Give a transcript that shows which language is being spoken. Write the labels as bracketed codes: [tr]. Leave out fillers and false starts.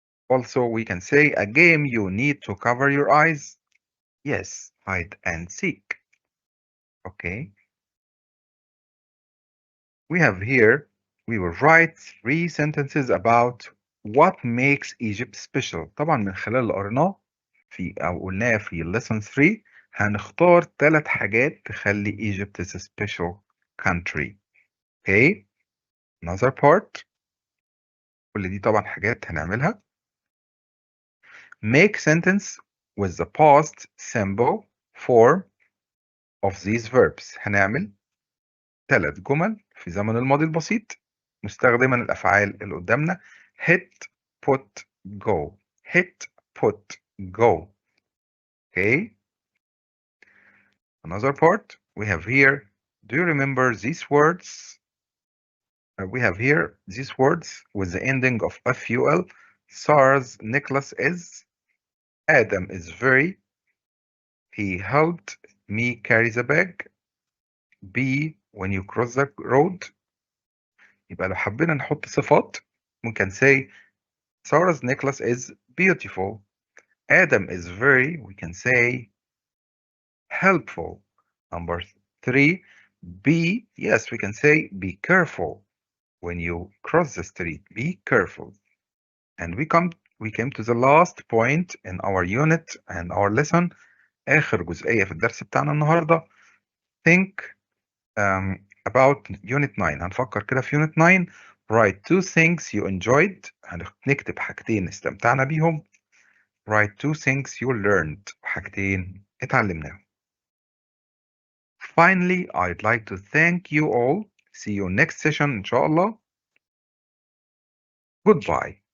[en] Also, we can say a game you need to cover your eyes. Yes, hide and seek. Okay. We have here, we will write 3 sentences about what makes Egypt special. [ar] طبعا من خلال اللي قريناه أو قلناه في lesson 3 هنختار 3 حاجات تخلي [en] Egypt is a special country. Okay. Another part. [ar] كل دي طبعا حاجات هنعملها. [en] Make sentence with the past simple form of these verbs. [ar] هنعمل 3 جمل في زمن الماضي البسيط مستخدما الأفعال اللي قدامنا. hit [en] put, go. Hit, put, go. Okay. Another part we have here. Do you remember these words? We have here these words with the ending of FUL. Sarah's necklace is. Adam is very. He helped me carry the bag. B. When you cross the road. [ar] يبقى لو حبينا نحط صفات ممكن [en] say Sarah's necklace is beautiful. Adam is very, we can say, helpful. Number 3, be, yes, we can say, be careful. When you cross the street, be careful. And we came to the last point in our unit and our lesson. [ar] آخر جزئية في الدرس بتاعنا النهاردة. [en] Think about unit 9. [ar] هنفكر كده في unit 9. [en] Write 2 things you enjoyed. [ar] هنكتب حاجتين استمتعنا بيهم. [en] Write 2 things you learned. [ar] حاجتين اتعلمناهم. [en] Finally, I'd like to thank you all. See you next session, inshallah. Goodbye.